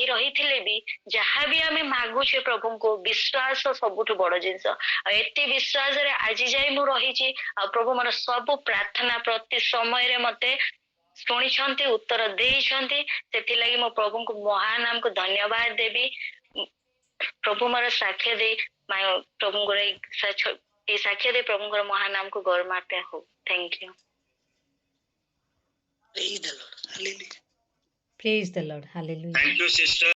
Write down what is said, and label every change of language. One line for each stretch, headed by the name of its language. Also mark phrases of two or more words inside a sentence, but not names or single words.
Odia: ରହିଥିଲେ ବି ଯାହା ବି ଆମେ ମାଗୁଛେ ପ୍ରଭୁଙ୍କୁ ବିଶ୍ୱାସ ସବୁଠୁ ବଡ ଜିନିଷ ଆଉ ଏତେ ବିଶ୍ୱାସରେ ଆଜି ଯାଇ ମୁଁ ରହିଛି ଆଉ ପ୍ରଭୁ ମୋର ସବୁ ପ୍ରାର୍ଥନା ପ୍ରତି ସମୟରେ ମତେ ଶୁଣିଛନ୍ତି ଉତ୍ତର ଦେଇଛନ୍ତି ସେଥିଲାଗି ମୁଁ ପ୍ରଭୁଙ୍କୁ ମହାନ ଆମକୁ ଧନ୍ୟବାଦ ଦେବି ପ୍ରଭୁ ମୋର ସାକ୍ଷ୍ୟ ଦେଇ ପ୍ରଭୁଙ୍କର ଏଇ ସାକ୍ଷ୍ୟ ଦେଇ ପ୍ରଭୁଙ୍କର ମହାନ ଆମକୁ ଗୌରବାନ୍ୱିତ ହଉ
English: thank you Praise the Lord. Hallelujah. Praise the Lord. Hallelujah. Thank you, sister.